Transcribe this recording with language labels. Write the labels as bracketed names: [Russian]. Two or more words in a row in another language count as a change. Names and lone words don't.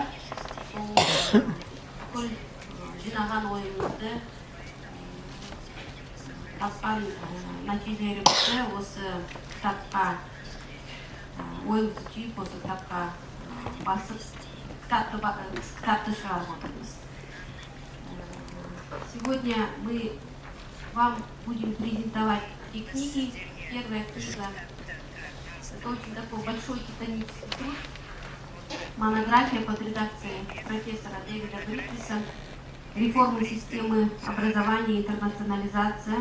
[Kazakh] Сол бүкіл жинаған ойымызды, тапқан нәтижелерімізді осы кітапқа ойымызды түйіп, осы кітапқа басып, кітапты шығарып отырмыз. [Russian] Сегодня мы вам будем презентовать три книги. Первая книга – это очень такой большой титанический труд, монография под редакцией профессора Дэвида Бриттиса «Реформы системы образования и интернационализация.